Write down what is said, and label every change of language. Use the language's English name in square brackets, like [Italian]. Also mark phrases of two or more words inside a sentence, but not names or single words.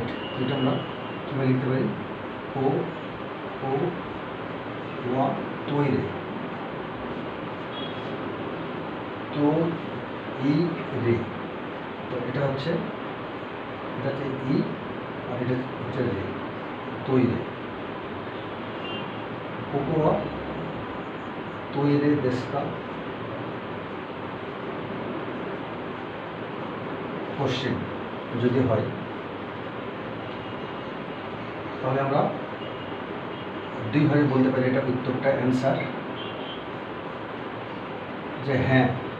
[Bangla] এটা আমরা কীভাবে লিখতে পারি, [Japanese] ここは トイレ, [Bangla] তো ই রে। তো এটা হচ্ছে ই, আর এটা হচ্ছে রে, তৈরে। [Japanese] ここはトイレですか? [Bangla] কোশ্চেন যদি হয় তাহলে আমরা দুইভাবে বলতে পারি এটা উত্তরটা অ্যান্সার, যে হ্যাঁ